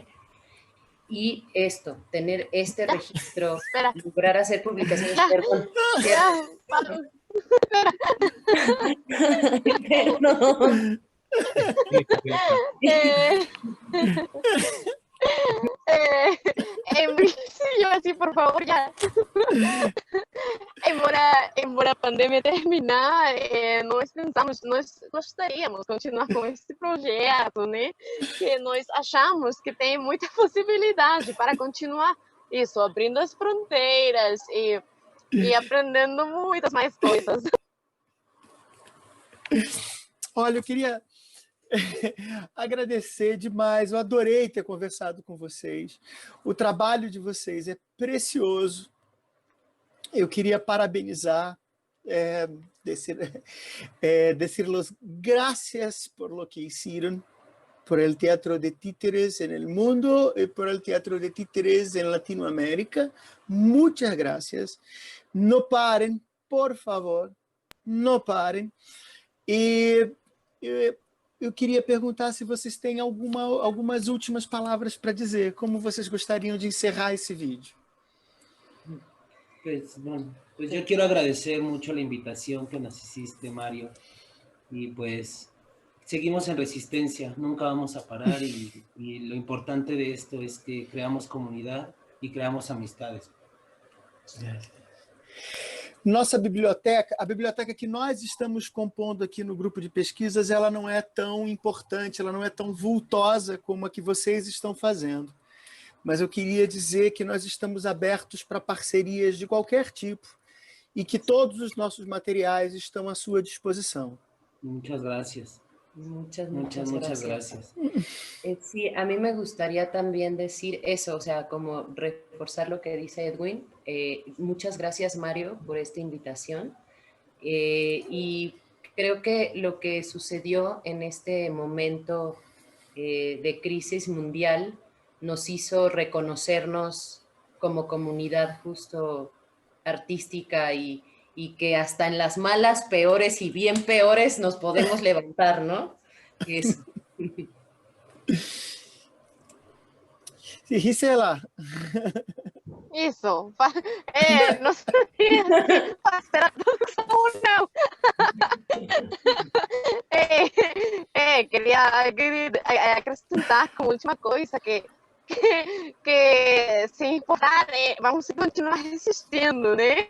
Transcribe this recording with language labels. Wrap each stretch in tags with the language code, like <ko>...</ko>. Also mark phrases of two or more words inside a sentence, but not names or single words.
<es>Y tener este registro, lograr hacer publicaciones. Perdón. Perdón. Yo así, por favor, ya.</es> <pt>Embora a pandemia terminar, nós pensamos, nós gostaríamos de continuar com esse projeto, né? Que nós achamos que tem muita possibilidade para continuar isso, abrindo as fronteiras e aprendendo muitas mais coisas. Olha, eu queria agradecer demais, eu adorei ter conversado com vocês, o trabalho de vocês é precioso, eu queria parabenizar,</pt> <es>decirles gracias por lo que hicieron, por el teatro de títeres en el mundo y por el teatro de títeres en Latinoamérica, muchas gracias, no paren, por favor,</es> <pt>não parem, e eu queria perguntar se vocês têm algumas últimas palavras para dizer, como vocês gostariam de encerrar esse vídeo.</pt> <es>Pues yo quiero agradecer mucho la invitación que nos hiciste, Mario, y pues seguimos en resistencia, nunca vamos a parar y lo importante de esto es que creamos comunidad y creamos amistades.</es> <pt>Nossa biblioteca, a biblioteca que nós estamos compondo aqui no grupo de pesquisas, ela não é tão importante, ela não é tão vultosa como a que vocês estão fazendo. Mas eu queria dizer que nós estamos abertos para parcerias de qualquer tipo e que todos os nossos materiais estão à sua disposição.</pt> <es>Muchas gracias. Muchas gracias. Sí, a mí me gustaría también decir eso, o sea, como reforzar lo que dice Edwin. Muchas gracias, Mario, por esta invitación. Y creo que lo que sucedió en este momento de crisis mundial nos hizo reconocernos como comunidad justo artística y y que hasta en las malas, peores y bien peores nos podemos levantar, ¿no? Eso. Sí, Gisela.</es> <pt>Isso. Não sabia se fazer a tradução ou não. Queria acrescentar como última coisa que se importar, vamos continuar resistindo, né?</pt>